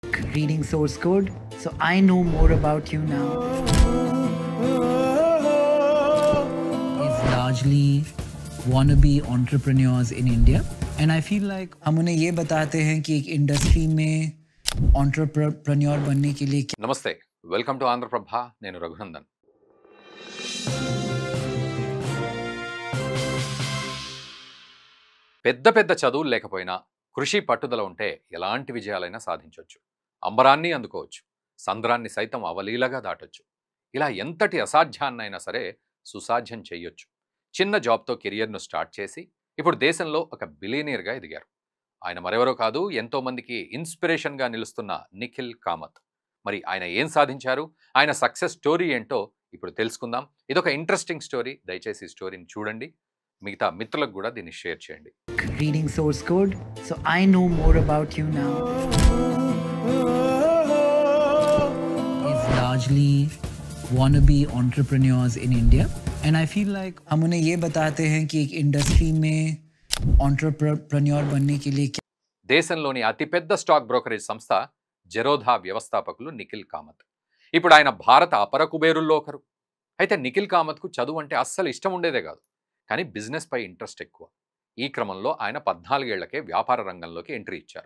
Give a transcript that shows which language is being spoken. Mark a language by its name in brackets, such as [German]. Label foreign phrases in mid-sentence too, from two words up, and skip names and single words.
[English] reading source code, so I know more about you now. Is largely wannabe entrepreneurs in India, and I feel like [Hindi] हम उन्हें ये बताते हैं कि एक इंडस्ट्री में entrepreneur बनने के लिए [Telugu] నమస్తే, [English] welcome to [Telugu] ఆంధ్రప్రభ. నేను రఘునందన్. పెద్ద పెద్ద చదువులు లేకపోయినా కృషి పట్టుదల ఉంటే ఎలాంటి విజయాలైనా సాధించవచ్చు. అంబరాన్ని అందుకోవచ్చు, సంద్రాన్ని సైతం అవలీలగా దాటొచ్చు. ఇలా ఎంతటి అసాధ్యాన్నైనా సరే సుసాధ్యం చేయొచ్చు. చిన్న జాబ్తో కెరియర్ను స్టార్ట్ చేసి ఇప్పుడు దేశంలో ఒక బిలియనీర్గా ఎదిగారు. ఆయన మరెవరో కాదు, ఎంతోమందికి ఇన్స్పిరేషన్గా నిలుస్తున్న నిఖిల్ కామత్. మరి ఆయన ఏం సాధించారు, ఆయన [English] success story [Telugu] ఏంటో ఇప్పుడు తెలుసుకుందాం. ఇదొక [English] interesting story. [Telugu] దయచేసి ఈ స్టోరీని చూడండి, మిగతా మిత్రులకు కూడా దీన్ని షేర్ చేయండి. [English] reading source code, so I know more about you now. Is largely wannabe entrepreneurs in India, and I feel like [Hindi] हम उन्हें ये बताते हैं कि एक इंडस्ट्री में entrepreneur बनने के लिए [Telugu] దేశంలోని అతిపెద్ద [English] stock brokerage [Telugu] సంస్థ జెరోదా వ్యవస్థాపకులు నిఖిల్ కామత్. ఇప్పుడు ఆయన భారత అపర కుబేరుల్లో ఒకరు. అయితే నిఖిల్ కామత్కు చదువు అంటే అస్సలు ఇష్టం ఉండేదే కాదు, కానీ బిజినెస్ పై ఇంట్రెస్ట్ ఎక్కువ. ఈ క్రమంలో ఆయన 14 ఏళ్లకే వ్యాపార రంగంలోకి ఎంట్రీ ఇచ్చారు.